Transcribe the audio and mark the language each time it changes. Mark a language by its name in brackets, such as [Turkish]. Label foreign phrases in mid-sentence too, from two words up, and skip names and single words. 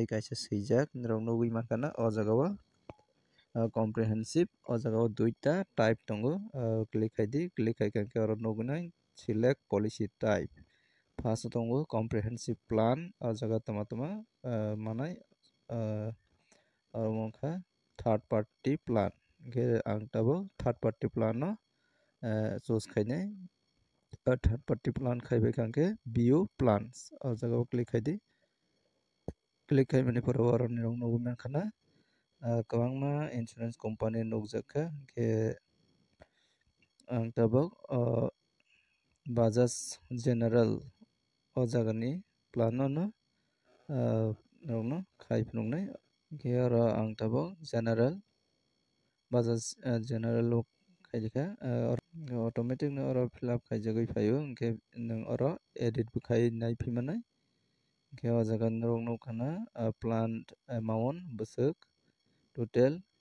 [Kok Borok] kaisa swijak nirok nugui mankana o jaga o comprehensive o jaga o duita type tongo click khaidi click khai kangke oro nugunai [English] select policy type first [Kok Borok] tongo [English] comprehensive plan [Kok Borok] o jaga tama manai mongkha [English] third party plan [Kok Borok] ke ang tabo [English] third party plan [Kok Borok] no choose khainai [English] third party plan [Kok Borok] khaibai kangke [English] view plans [Kok Borok] o jaga click khaidi click khaimani pore waroni rong nugu mankhana kwbangma [English] insurance company [Kok Borok] nukjakha ke ang tabo Bajaj General o jagani plan no rongno khai phunuknai ke oro ang tabo general Bajaj general khaidika automatic no oro [English] fill up [Kok Borok] khaijagui phaio ke nang oro edit bo khai nai phimanai ke o jaga rong nukkhana [English] plant amount [Kok Borok] bwsuk total